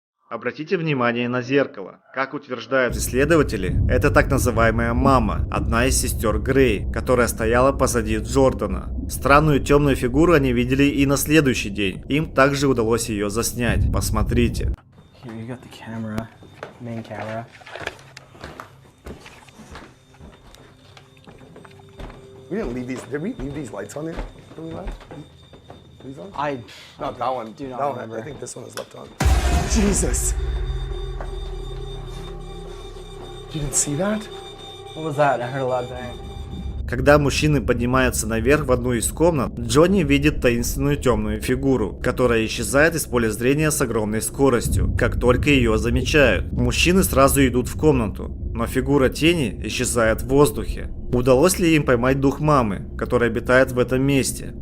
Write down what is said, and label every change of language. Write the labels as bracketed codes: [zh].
[ru] Обратите внимание на зеркало. Как утверждают исследователи, это так называемая мама, одна из сестер Грей, которая стояла позади Джордана. Странную темную фигуру они видели и на следующий день. Им также удалось ее заснять. Посмотрите. [en] Here you got the camera, main camera. We didn't leave these. Did we leave these lights on there when we left? These on? I Not that one. do not that remember. one. I think this one is left on. Jesus. You didn't see that? What was that? I heard a loud bang. [ru] Когда мужчины поднимаются наверх в одну из комнат, Джонни видит таинственную темную фигуру, которая исчезает из поля зрения с огромной скоростью, как только ее замечают. Мужчины сразу идут в комнату, но фигура тени исчезает в воздухе. Удалось ли им поймать дух мамы, который обитает в этом месте?